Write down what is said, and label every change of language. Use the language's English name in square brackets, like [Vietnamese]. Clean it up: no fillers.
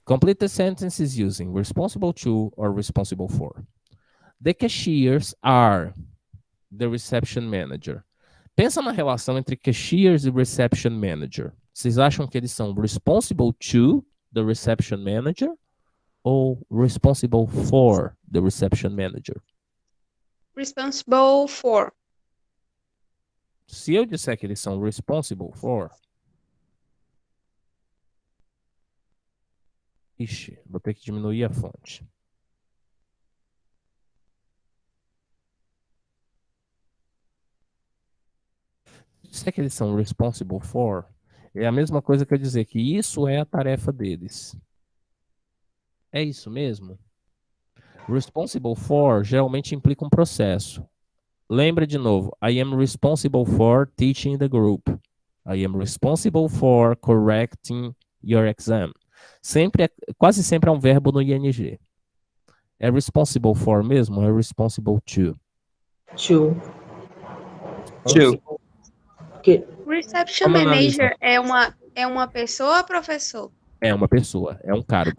[English] Complete the sentences using responsible to or responsible for. The cashiers are the reception manager. [Portuguese] Pensa na relação entre cashiers e reception manager. Vocês acham que eles são [English] responsible to the reception manager ou responsible for the reception manager? Responsible for. [Portuguese] Se eu disser que eles são responsible for... Ixi, vou ter que diminuir a fonte. Se eu disser que eles são responsible for, é a mesma coisa que eu dizer que isso é a tarefa deles. É isso mesmo? Responsible for geralmente implica um processo. Lembra de novo. [English] I am responsible for teaching the group. I am responsible for correcting your exam. [Portuguese] Quase sempre é um verbo no ing. É responsible for mesmo ou é responsible to? [English] To. [Portuguese] Reception manager é uma pessoa, professor? É uma pessoa, é um cargo.